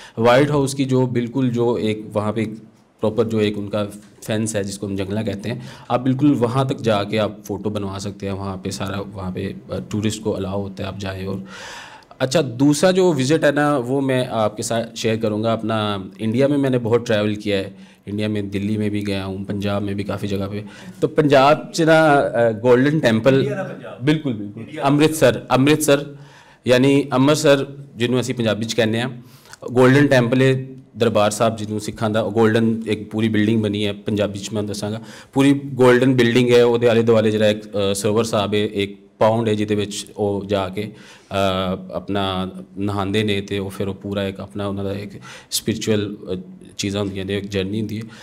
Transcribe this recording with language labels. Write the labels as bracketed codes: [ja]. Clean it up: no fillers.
[ur] White house کی جو بالکل جو ایک وہاں پہ پراپر جو ایک ان کا فینس ہے جس کو ہم جنگلہ کہتے ہیں, آپ بالکل وہاں تک جا کے آپ فوٹو بنوا سکتے ہیں. وہاں پہ سارا وہاں پہ ٹورسٹ کو الاؤ ہوتا ہے آپ جائیں. اور اچھا دوسرا جو وزٹ ہے نا وہ میں آپ کے ساتھ شیئر کروں گا. اپنا انڈیا میں میں نے بہت ٹریول کیا ہے. انڈیا میں دلی میں بھی گیا ہوں, پنجاب میں بھی کافی جگہ پہ. [pa] تو پنجاب چ نا گولڈن ٹیمپل بالکل امرتسر یعنی امرتسر جنوں اسی پنجابی چ کہنے ہیں. گولڈن ٹیمپل ہے دربار صاحب جنوں سکھاں دا گولڈن ایک پوری بلڈنگ بنی ہے. پنجابی چ میں دساں گا پوری گولڈن بلڈنگ ہے. وہ آلے دوالے جڑا ایک سرور صاحب ہے, ایک پاؤنڈ ہے جہدے وچ وہ جا کے اپنا نہاندے نے تے وہ پھر وہ پورا ایک اپنا انہوں دا ایک اسپرچل چیزاں ہوندیاں نے, ایک جرنی ہوندی ہے.